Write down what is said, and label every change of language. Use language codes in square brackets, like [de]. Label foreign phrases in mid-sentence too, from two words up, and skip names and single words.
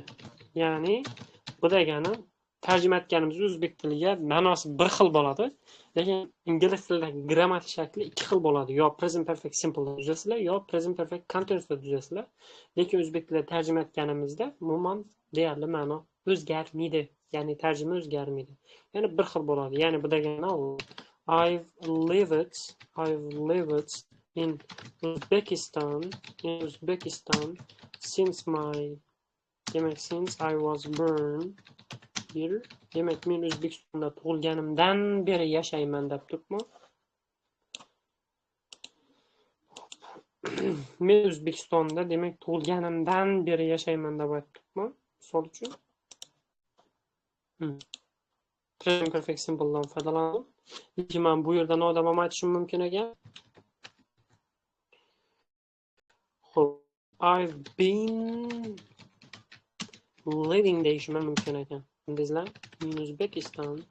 [uz] Ya'ni bu degani tarjima etganimiz o'zbek tiliga ma'nosi bir xil bo'ladi, lekin ingliz tilidagi grammatik shakli ikki xil bo'ladi. Yo [en] present perfect simple [uz] da tuzasizlar, yo [en] present perfect continuous [uz] da tuzasizlar. Lekin o'zbek tilida tarjima etganimizda umuman deyarli ma'no o'zgarmaydi. Ya'ni tarjima o'zgarmaydi. Ya'ni bir xil bo'ladi. Ya'ni bu degani [en] I've lived in Uzbekistan since I was born here. [uz] Demak, men O'zbekistonda tug'ilganimdan beri yashayman deb turibman. Men O'zbekistonda demak tug'ilganimdan beri yashayman deb aytibman. Misol uchun [en] present perfect simple [uz] dan foydalandim. Lekin men bu yerda nodamam aytishim mumkin ekan. [en] I've been living [uz] deyishim mumkin ekan. Bizlar [en] in Uzbekistan